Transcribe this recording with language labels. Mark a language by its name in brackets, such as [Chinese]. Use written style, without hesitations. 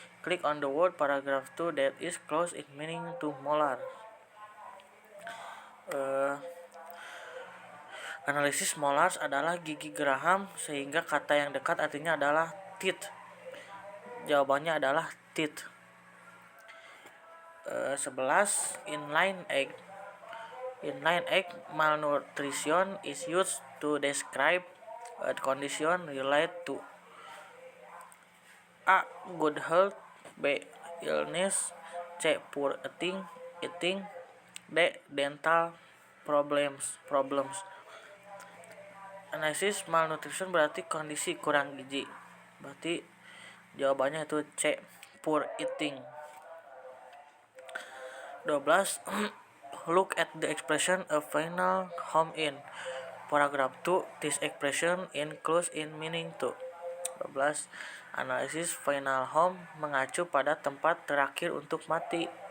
[English] Click on the word paragraph 2 that is close in meaning to molar. [Indonesian] Analisis. Molars adalah gigi geraham sehingga kata yang dekat artinya adalah teeth. Jawabannya adalah teeth. [English] 11. Inline egg. Inline egg malnutrition is used to describe a condition related to A. Good health, B. Illness, C. Poor eating, D. Dental problems. [Indonesian] Analisis malnutrition berarti kondisi kurang gizi. Berarti jawabannya itu C, [English] poor eating. 12. Look at the expression a final home in paragraph 2. This expression includes in meaning to. 12. [Indonesian] Analisis final home mengacu pada tempat terakhir untuk mati.